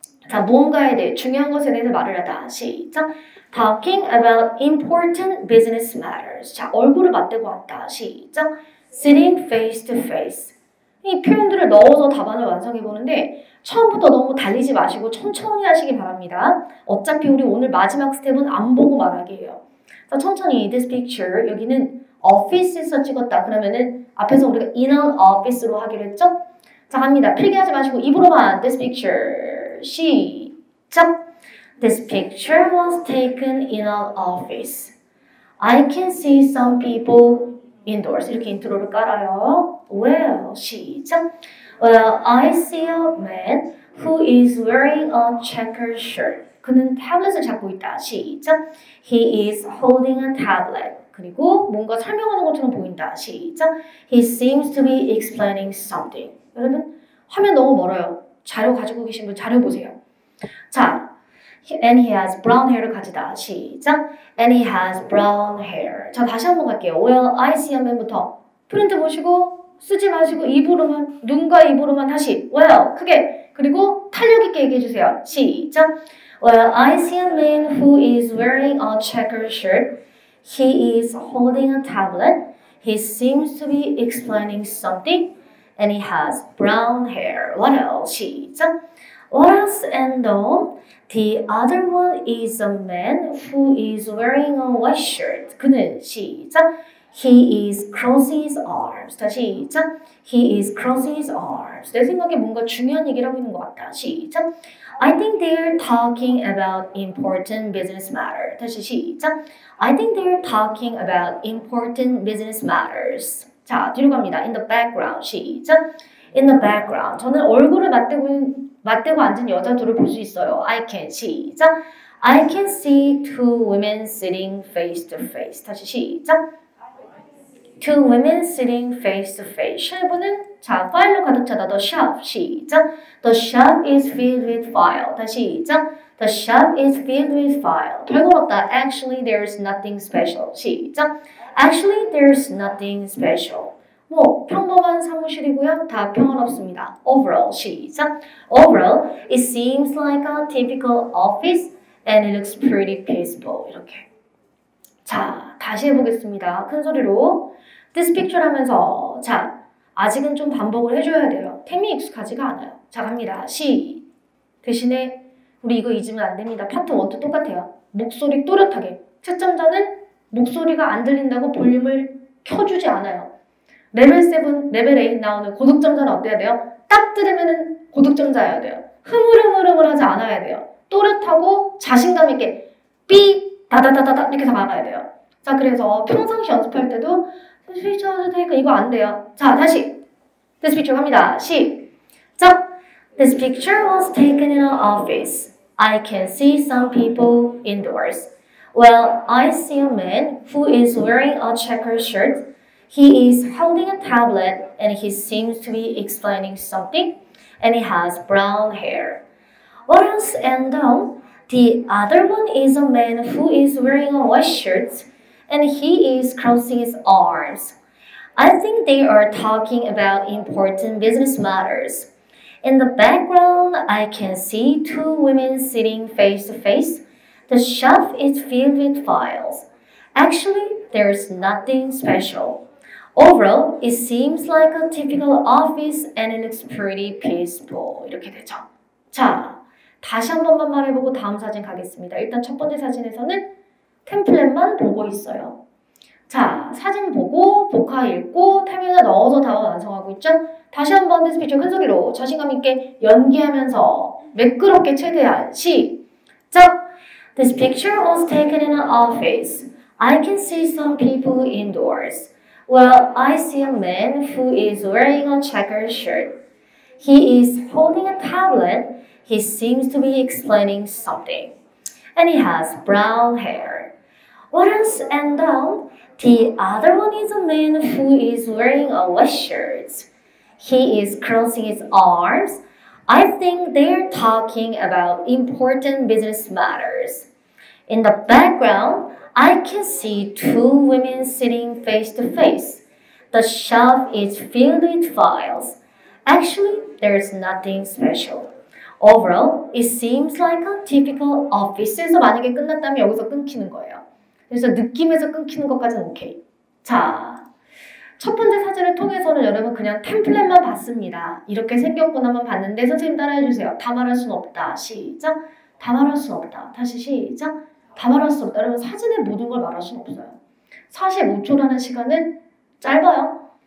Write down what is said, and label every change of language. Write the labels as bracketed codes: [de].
[ko] 자, 무언가에 대해 중요한 것에 대해서 말을 하다. 시작. [en] Talking about important business matters. [ko] 자, 얼굴을 맞대고 왔다. 시작. [en] Sitting face to face. [ko] 이 표현들을 넣어서 답안을 완성해 보는데 처음부터 너무 달리지 마시고 천천히 하시기 바랍니다. 어차피 우리 오늘 마지막 스텝은 안 보고 말하기예요. 자, 천천히 [en] this picture [ko] 여기는 office에서 찍었다. 그러면은 앞에서 우리가 in an office로 하기로 했죠? 자, 갑니다. 필기하지 마시고 입으로만 [en] this picture. [ko] 시작. [en] This picture was taken in an office. I can see some people indoors. [ko] 이렇게 인트로를 깔아요. Well, 시작. [en] Well, I see a man who is wearing a checkered shirt. [ko] 그는 태블릿을 잡고 있다. [en] 시작. He is holding a tablet. [ko] 그리고 뭔가 설명하는 것처럼 보인다. 시작. [en] He seems to be explaining something. [ko] 여러분, 화면 너무 멀어요. 자료 가지고 계신 분 자료 보세요. [en] 자, and he has brown hair를 [ko] 가지다. [en] 시작. And he has brown hair. [ko] 자, 다시 한번 갈게요. [en] Well, I see a man [ko] 부터 프린트 보시고 쓰지 마시고 입으로만 눈과 입으로만 다시 well 크게 그리고 탄력 있게 얘기해 주세요. 시작. [en] Well, I see a man who is wearing a checkered shirt. He is holding a tablet. He seems to be explaining something. And he has brown hair. What else? 시작. What else? And the other one is a man who is wearing a white shirt. 그는 시작. He is crossing his arms. [ko] 다시 시작. [en] He is crossing his arms. [ko] 내 생각에 뭔가 중요한 얘기를 하고 있는 것 같다. 시작. [en] I think they're talking about important business matters. [ko] 다시 시작. [en] I think they're talking about important business matters. [ko] 자, 뒤로 갑니다. [en] In the background. 시작. In the background. [ko] 저는 얼굴을 맞대고 앉은 여자 둘을 볼 수 있어요. [en] I can. 시작. I can see two women sitting face to face. [ko] 다시 시작. [en] Two women sitting face to face. [ko] 쉘브는 자, 파일로 가득 차다. [en] The shop. 시작. The shop is filled with file. [ko] 다시 시작. [en] The shop is filled with file. [ko] 별거 없다. [en] Actually, there's nothing special. [ko] 시작. [en] Actually, there's nothing special. [ko] 뭐 평범한 사무실이고요. 다 평화롭습니다. Overall. 시작. [en] Overall, it seems like a typical office and it looks pretty peaceful. [ko] 이렇게. 자, 다시 해보겠습니다. 큰 소리로. [en] This picture [ko] 하면서 자, 아직은 좀 반복을 해줘야 돼요. 템이 익숙하지가 않아요. 자, 갑니다. 시. 대신에 우리 이거 잊으면 안 됩니다. 파트 1도 똑같아요. 목소리 또렷하게. 채점자는 목소리가 안 들린다고 볼륨을 켜주지 않아요. 레벨 7, 레벨 8 나오는 고득점자는 어때야 돼요? 딱 들으면 고득점자여야 돼요. 흐물흐물흐물하지 않아야 돼요. 또렷하고 자신감 있게 B 다다다다다 이렇게 다 나가야 돼요. 자, 그래서 평상시 연습할 때도 [en] This picture was taken [ko] 이거 안 돼요. 자, 다시 This picture 갑니다. 시작. [en] This picture was taken in an office. I can see some people indoors. Well, I see a man who is wearing a checkered shirt. He is holding a tablet and he seems to be explaining something and he has brown hair. What else? And the other one is a man who is wearing a white shirt and he is crossing his arms. I think they are talking about important business matters. In the background, I can see two women sitting face to face. The shelf is filled with files. Actually, there's nothing special. Overall, it seems like a typical office and it looks pretty peaceful. [ko] 이렇게 되죠. 자, 다시 한 번만 말해보고 다음 사진 가겠습니다. 일단 첫 번째 사진에서는 템플릿만 보고 있어요. 자, 사진 보고 복화 읽고 템에다 넣어서 답을 완성하고 있죠? 다시 한번 [en] This picture [ko] 큰 소리로 자신감 있게 연기하면서 매끄럽게 최대한 시작! [en] This picture was taken in an office. I can see some people indoors. Well, I see a man who is wearing a checkered shirt. He is holding a tablet. He seems to be explaining something. And he has brown hair. What else? And the other one is a man who is wearing a white shirt. He is crossing his arms. I think they're talking about important business matters. In the background, I can see two women sitting face to face. The shelf is filled with files. Actually, there's nothing special. Overall, it seems like a typical office에서 [ko] 만약에 끝났다면 여기서 끊기는 거예요. 그래서 느낌에서 끊기는 것까지는 오케이. 자, 첫 번째 사진을 통해서는 여러분 그냥 템플릿만 봤습니다. 이렇게 생겼구나만 봤는데 선생님 따라해주세요. 다 말할 수는 없다. 시작. 다 말할 수는 없다. 다시 시작. 다 말할 수 없다. 여러분 사진의 모든 걸 말할 수는 없어요. 45초라는 시간은 짧아요.